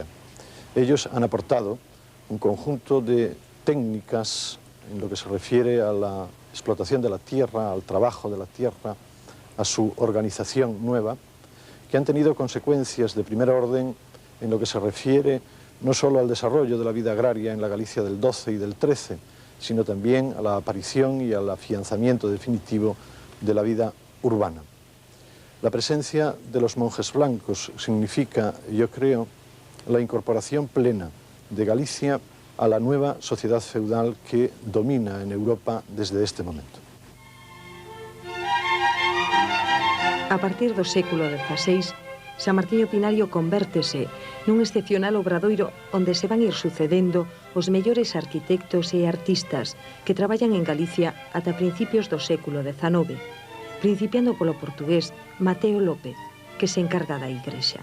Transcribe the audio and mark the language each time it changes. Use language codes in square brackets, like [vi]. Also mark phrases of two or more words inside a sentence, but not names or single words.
[es] Ellos han aportado un conjunto de técnicas en lo que se refiere a la explotación de la tierra, al trabajo de la tierra, a su organización nueva, que han tenido consecuencias de primer orden en lo que se refiere no solo al desarrollo de la vida agraria en la Galicia del XII y del XIII, sino también a la aparición y al afianzamiento definitivo de la vida urbana. La presencia de los monjes blancos significa, yo creo, la incorporación plena de Galicia a la nueva sociedad feudal que domina en Europa desde este momento. [gl] A partir do século XVI, San Martiño Pinario convértese nun excepcional obradoiro onde se van ir sucedendo os mellores arquitectos e artistas que traballan en Galicia ata principios do século XIX, principiando polo portugués Mateo López, que se encarga da igrexa.